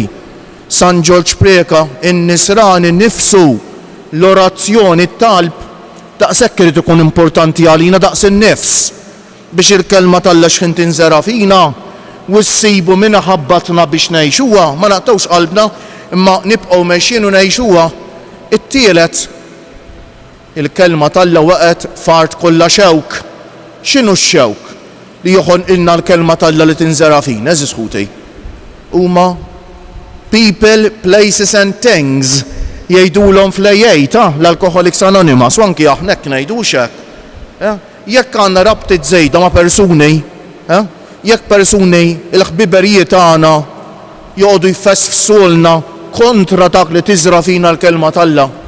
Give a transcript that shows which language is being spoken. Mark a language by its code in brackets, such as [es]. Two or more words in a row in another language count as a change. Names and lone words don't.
[mt] San George Preka, in-nisran innifsu, l-orazzjoni t-talb daqshekk irid ikun importanti għalina daqs in-nifs biex il-kelma tal-Alla x'ħin tinżera fina u ssibu minha ħabbatna biex ngħixuha, ma naqtgħux qalbna imma nibqgħu mexjin u ngħixuha. It-tielet, il-kelma tal-Alla waqgħet f'art kollha xewk. X'inhu x-xewk li joħonqilna l-kelma tal-Alla li tinżera fina, eżis ħuti? Huma [en] people, places and things [mt] jgħidulhom fl-AA l-Alcoholics Anonymous u anki aħna hekk ngħidux hekk. Jekk għandna rabtiet żejda ma' persuni, jekk persuni il-ħbiberijiet tagħna joqogħdu jfessfsulna kontra dak li tiżra fina l-kelma tal-Alla.